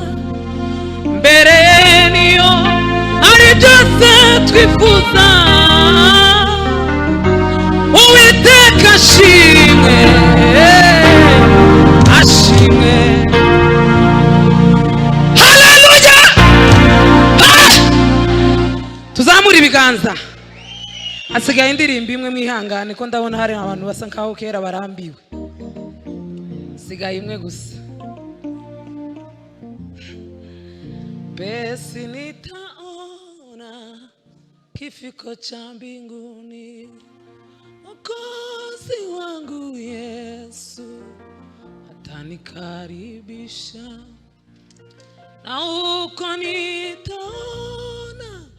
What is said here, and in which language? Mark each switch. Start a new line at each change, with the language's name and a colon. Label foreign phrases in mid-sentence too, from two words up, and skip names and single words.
Kinyarwanda: Mbere niyo ari byose twifuza, Uwiteka ashimwe, ashimwe. Haleluya! Tuzamura ibiganza. Hasigaye indirimbo imwe, mwihangane ko ndabona hari abantu basa nkaho kera barambiwe. Hasigaye imwe gusa.
Swahili: Basi nitaona kifiko cha mbinguni, Mwokozi wangu Yesu atanikaribisha, na huko nitaona